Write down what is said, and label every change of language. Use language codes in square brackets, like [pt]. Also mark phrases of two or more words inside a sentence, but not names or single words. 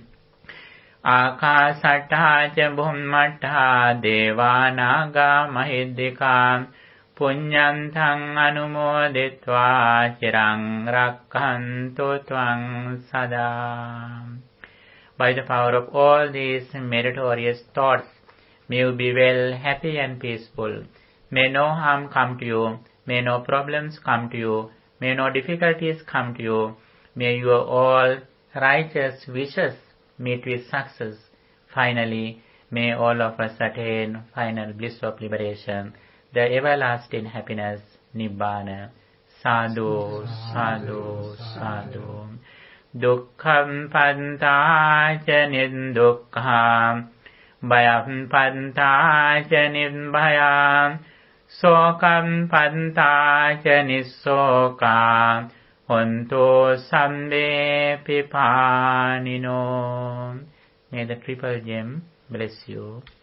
[pi] Akasatthā ca bhummattā devānāgā mahiddhikā puññantaṃ anumoditvā chiraṃ rakkhantu tvaṃ sadā. [en] By the power of all these meritorious thoughts, may you be well, happy and peaceful. May no harm come to you. May no problems come to you. May no difficulties come to you. May your all righteous wishes meet with success. Finally, may all of us attain final bliss of liberation, the everlasting happiness, Nibbana. [pi] Sadhu, sadhu, sadhu. Dukkham pantā ca niddukkhaṃ bhayam pantā ca nibhayam sokam pantā ca nissokam hontu sambe pipānino. [en] May the triple gem bless you.